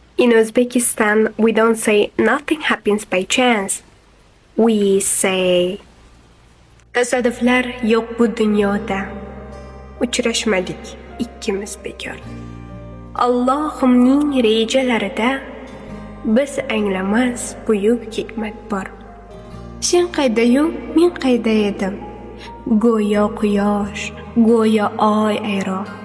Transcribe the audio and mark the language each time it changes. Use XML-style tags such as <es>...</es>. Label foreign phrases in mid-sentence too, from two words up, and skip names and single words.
<en>In Uzbekistan, we don't say, "Nothing happens by chance." We say,</en> <uz>"Tasodiflar yo'q bu dunyoda. Uchrashmadik ikkimiz bekor. Allohimning rejalarida biz anglamas buyuk hikmat bor." Sen qayda-yu, men qayda edim? Go'yo quyosh, go'yo oy ayro.</uz>